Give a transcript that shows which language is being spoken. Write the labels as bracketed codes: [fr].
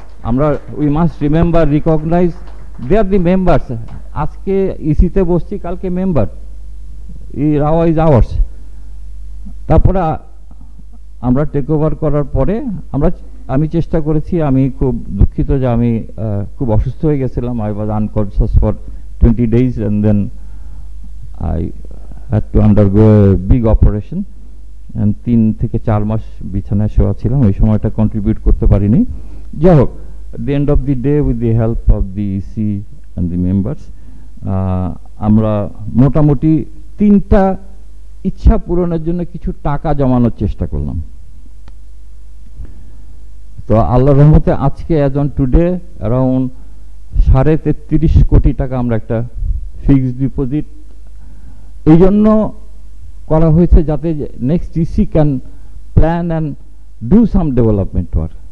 [bn] আমরা [en] We must remember, recognise they are the members. [bn] আজকে ইসিতে বসছি, কালকে মেম্বার, এই রাওয়া [en] Is hours. [bn] তারপরে আমরা টেক ওভার করার পরে আমি চেষ্টা করেছি, আমি খুব দুঃখিত যে আমি খুব অসুস্থ হয়ে গেছিলাম। [en] I was unconscious for 20 days and then I had to undergo a big operation and [bn] 3 থেকে 4 মাস বিছানায় শোয়া ছিলাম। ওই সময়টা কন্ট্রিবিউট করতে পারিনি। যাই হোক, [en] at the end of the day with the help of the EC and the members [bn] আমরা মোটামুটি 3টা ইচ্ছা পূরণের জন্য কিছু টাকা জমানোর চেষ্টা করলাম। তো আল্লাহর রহমতে আজকে [en] as on today around [bn] 33.5 কোটি টাকা আমরা একটা ফিক্সড ডিপোজিট এই জন্য করা হয়েছে যাতে [en] Next EC can plan and do some development work.